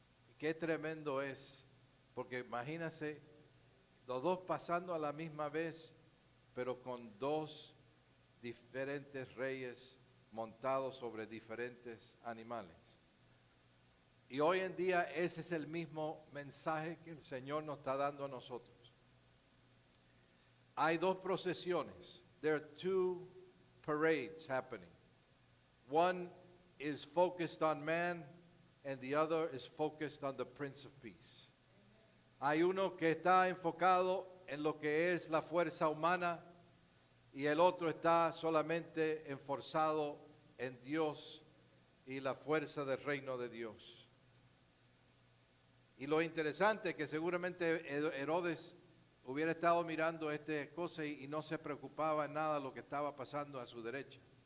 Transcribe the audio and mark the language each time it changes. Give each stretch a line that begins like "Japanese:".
Spanish: Y qué tremendo es, porque imagínense los dos pasando a la misma vez, pero con dos diferentes reyes montados sobre diferentes animales. Y hoy en día ese es el mismo mensaje que el Señor nos está dando a nosotros. Hay dos procesiones.
English: There are two parades happening. One is focused on man and the other is focused on the Prince of Peace.
Spanish: Hay uno que está enfocado en lo que es la fuerza humana y el otro está solamente enforzado en Dios y la fuerza del reino de Dios. Y lo interesante es que seguramente Herodes hubiera estado mirando esta cosa y no se preocupaba en nada de lo que estaba pasando a su derecha.